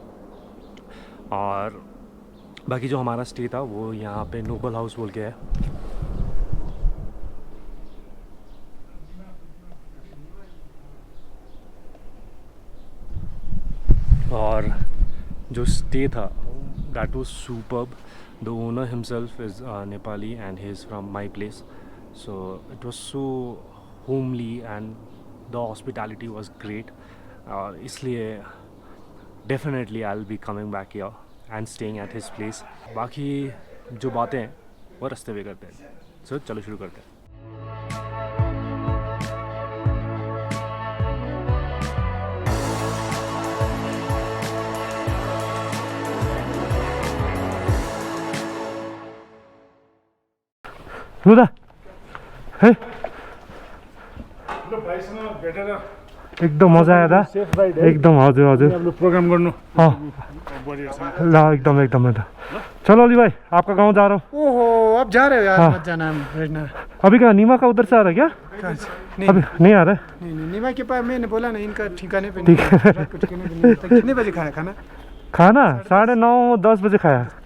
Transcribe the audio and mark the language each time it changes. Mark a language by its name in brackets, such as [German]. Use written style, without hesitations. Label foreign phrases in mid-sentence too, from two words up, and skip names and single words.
[Hindi] और बाकी जो हमारा स्टे था वो यहाँ पे नोबल हाउस बोल के है। और जो स्टे था [English] that was superb. The owner himself is Nepali and he is from my place, so it was so homely and the hospitality was great. [Hindi] और इसलिए [English] definitely I will be coming back here and staying at his place. [Hindi] बाकी जो बातें हैं वो रास्ते पे करते हैं। सो चलो शुरू करते हैं। [Nepali] है एकदम मजा आयो दा, एकदम हजुर हजुर प्रोग्राम गर्नु ल एकदम एकदम। [Hindi] चलो अली भाई, आपका गांव जा रहा हूँ। ओहो, अब जा रहे हो यार? हाँ। मत जाना भेजना। अभी क्या नीमा का उधर से आ रहा है क्या? नहीं अभी नहीं आ रहा है? नहीं, नीमा के पास मैंने बोला ना, इनका ठिकाने पे ठीक है। नहीं। कितने बजे खाया खाना? खाना 9:30-10 बजे खाया।